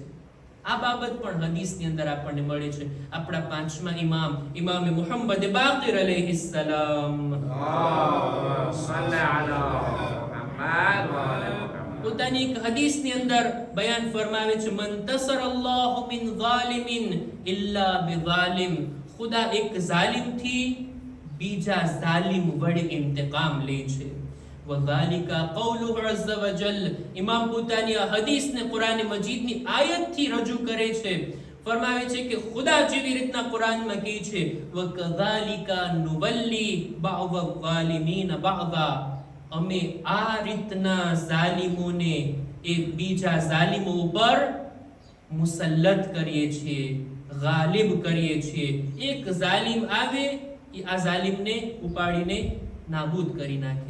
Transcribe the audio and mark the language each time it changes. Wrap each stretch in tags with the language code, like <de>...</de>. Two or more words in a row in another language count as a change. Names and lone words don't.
<gu>આ બાબત પણ હદીસની અંદર આપણને મળે છે. આપણા પાંચમા ઇમામ મુહમ્મદ બાકિર અલૈહિસ્સલામ પોતાની એક હદીસની અંદર બયાન ફરમાવે છે,</gu> <ar>ما انتصر الله من ظالم إلا بظالم.</ar> <gu>ખુદા એક જાલિમથી બીજા જાલિમ વડે ઇંતકામ લે છે.</gu> <ar>وذلك قوله عز وجل.</ar> <gu>ઇમામ પોતાની આ હદીસને કુરાન મજીદની આયતથી રજૂ કરે છે. ફરમાવે છે કે ખુદા જેવી રીતના કુરાનમાં કહે છે,</gu> <ar>وكذلك نولي بعض الظالمين بعضا.</ar> <gu>અમે આ રીતના જાલિમોને એક બીજા જાલિમો ઉપર મુસલ્લત કરીએ છીએ, ગાલિબ કરીએ છીએ. એક જાલિમ આવે એ આ જાલિમને ઉપાડીને નાબૂદ કરી નાખે.</gu>